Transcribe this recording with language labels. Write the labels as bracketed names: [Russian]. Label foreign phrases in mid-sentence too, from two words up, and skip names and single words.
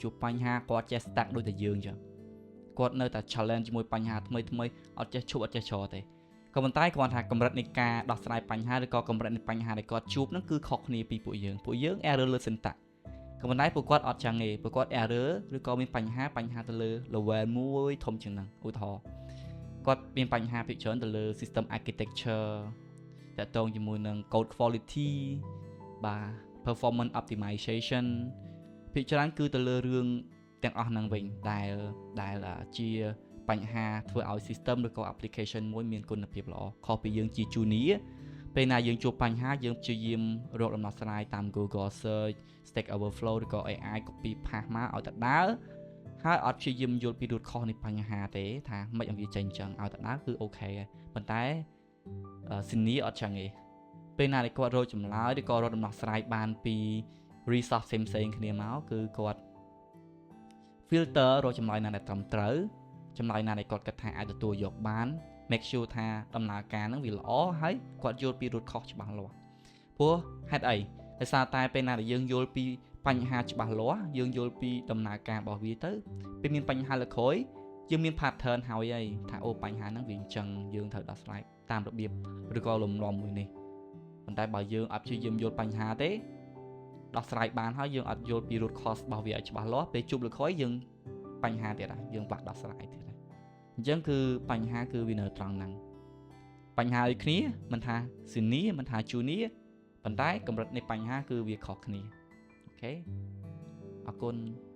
[Khmer] ជួបបញ្ហាគាត់ចេះ stack ដូចតែយើងចឹងគាត់នៅតែ challenge ជាមួយបញ្ហាថ្មីអត់ចេះឈប់អត់ចេះច្រទេក៏ប៉ុន្តែគាត់ថាកម្រិតនៃការដោះស្រាយបញ្ហាឬក៏កម្រិតនៃបញ្ហាដែលគាត់ជួបហ្នឹងគឺខុសគ្នាពីពួកយើង error លើ syntax ក៏ប៉ុន្តែពួកគាត់អត់ចឹងទេពួកគាត់ error ឬក៏មានបញ្ហាទៅលើ level មួយធំជាងហ្នឹងឧទាហរណ៍គាត់មានបញ្ហាភាគច្រើនទៅលើ [English] system architecture [Khmer] តាក់ទងជាមួយនឹង [English] code quality [Khmer] បាទ [English] performance optimization [Khmer] ភាគច្រើនគឺទៅលើរឿងទាំងអស់ហ្នឹងវិញដែលជាបញ្ហាធ្វើឲ្យ system ឬ ក៏ application មួយមានគុណភាពល្អខុសពីយើងជា junior ពេលណាយើងជួបបញ្ហាយើងព្យាយាមរកដំណោះស្រាយតាម Google Search Stack Overflow ឬក៏ AI [English] copy paste [Khmer] មកឲ្យទៅដើរហើយអត់ព្យាយាមយល់ពី [English] root cause [Khmer] នៃបញ្ហាទេថាមិនឲ្យវាចេញចឹងឲ្យទៅដើរគឺអូខេហើយប៉ុន្តែ senior អត់ចឹងទេពេលណាដែលគាត់រកចម្លើយឬក៏រកដំណោះស្រាយបានពី resource ផ្សេងៗគ្នាមកគឺគាត់ filter រកចម្លើយណាដែលត្រឹមត្រូវចម្លើយណាដែលគាត់គិតថាអាចទទួលយកបាន [English] make sure [Khmer] ថាដំណើរការហ្នឹងវាល្អហើយគាត់យល់ពី [English] root cause [Khmer] ច្បាស់លាស់ ព្រោះហេតុអីដោយសារតែពេលណាដែលយើងយល់ពីបញ្ហាច្បាស់លាស់យើងយល់ពីដំណើរការរបស់វាទៅពេលមាន បញ្ហាលើក្រោយយើងមាន pattern ហើយថាអូបញ្ហាហ្នឹងវាអញ្ចឹងយើងត្រូវដោះស្រាយតាមរបៀបឬក៏លំនាំមួយនេះប៉ុន្តែបើយើងអត់ព្យាយាមយល់បញ្ហាទេដោះស្រាយបានហើយយើងអត់យល់ពី [English] root cause [Khmer] របស់វាឲ្យច្បាស់លាស់ពេលជួបលើក្រោយយើងបញ្ហាទៀតហើយយើងបាក់ដោះស្រាយទៀតហើយអញ្ចឹងគឺបញ្ហាគឺវានៅត្រង់ហ្នឹងបញ្ហាដូចគ្នាមិនថា senior មិនថា junior ប៉ុន្តែកម្រិតនៃបញ្ហាគឺវាខុសគ្នាអូខេអរគុណ